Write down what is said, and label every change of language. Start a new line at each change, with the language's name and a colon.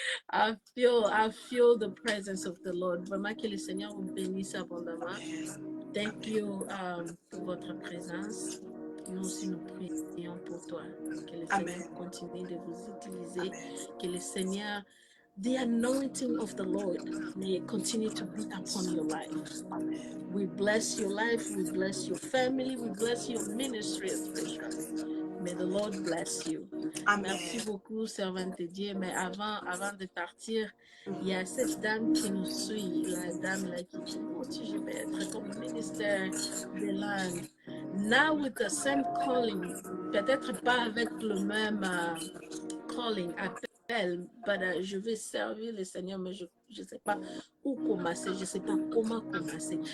English: I feel the presence of the Lord.
French: Vraiment que le Seigneur vous bénisse abondamment.
English: Thank you
French: pour votre présence. Nous aussi, nous prions pour toi. Que le Seigneur continue de vous utiliser. Que le Seigneur,
English: the anointing of the Lord may continue to be upon your life. We bless your life. We bless your family. We bless your ministry especially. May the Lord bless you. Amen.
French: Merci beaucoup, servante de Dieu. Mais avant de partir, il y a cette dame qui nous suit, la dame là qui dit, moi aussi je vais être comme ministère des langues.
English: Now with the same calling,
French: peut-être pas avec le même calling, appel,
English: but
French: je vais servir le Seigneur, mais je ne sais pas où commencer, je ne sais pas comment commencer.